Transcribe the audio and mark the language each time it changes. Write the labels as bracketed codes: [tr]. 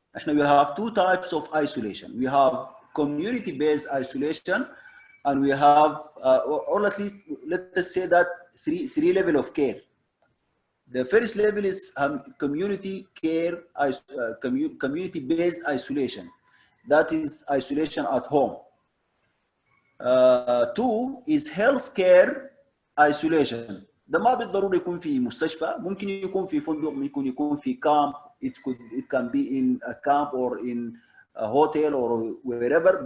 [en] We have two types of isolation. We have community-based isolation, and we have, or at least let us say that three level of care. The first level is community care, community-based isolation. That is isolation at home. Two is health care isolation. [ar] ده ما بالضروري يكون في مستشفى، ممكن يكون في فندق، ممكن يكون في camp. [en] It can be in a camp or in a hotel or wherever.